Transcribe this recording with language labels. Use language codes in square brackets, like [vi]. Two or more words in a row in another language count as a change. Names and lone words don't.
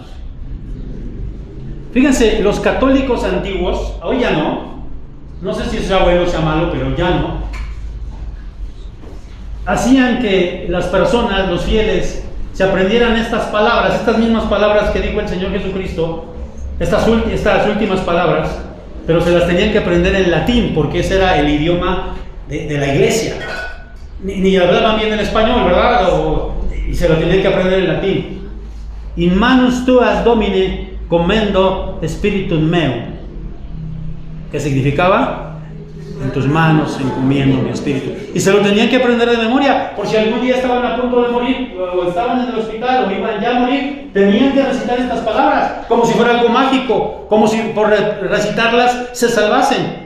[es] Fíjense, los católicos antiguos, hoy ya no sé si sea bueno o sea malo, pero ya no, hacían que las personas, los fieles, se aprendieran estas palabras, estas mismas palabras que dijo el Señor Jesucristo, estas últimas palabras, pero se las tenían que aprender en latín, porque ese era el idioma de la iglesia. Ni hablaban bien el español, ¿verdad? Y se lo tenían que aprender en latín. [la] In manus tuas Domine commendo spiritum meum. [es] ¿Qué significaba? En tus manos encomiendo mi espíritu. Y se lo tenían que aprender de memoria, por si algún día estaban a punto de morir, o estaban en el hospital, o iban ya a morir, tenían que recitar estas palabras, como si fuera algo mágico, como si por recitarlas se salvasen.